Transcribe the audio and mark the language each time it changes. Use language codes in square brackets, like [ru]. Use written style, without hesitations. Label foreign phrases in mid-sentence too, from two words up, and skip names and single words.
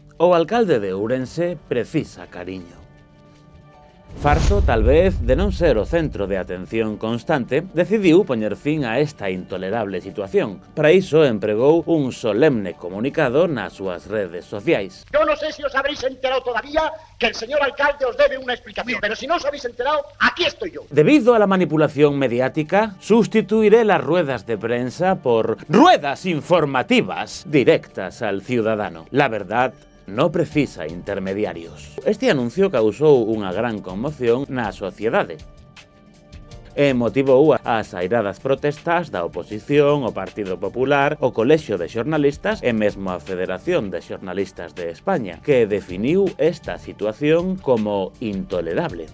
[gl] O alcalde de Ourense precisa cariño. Farto, tal vez, de non ser o centro de atención constante, decidiu poñer fin a esta intolerable situación. Para iso empregou un solemne comunicado nas súas redes sociais. [es] Yo no sé si os habréis enterado todavía que el señor alcalde os debe una explicación, pero si no os habéis enterado, aquí estoy yo. Debido a la manipulación mediática, sustituiré las ruedas de prensa por ruedas informativas directas al ciudadano. La verdad no precisa intermediarios. [gl] Este anuncio causou unha gran conmoción na sociedade e motivou as airadas protestas da oposición, o Partido Popular, o Colexio de Xornalistas e mesmo a Federación de Xornalistas de España, que definiu esta situación como intolerable.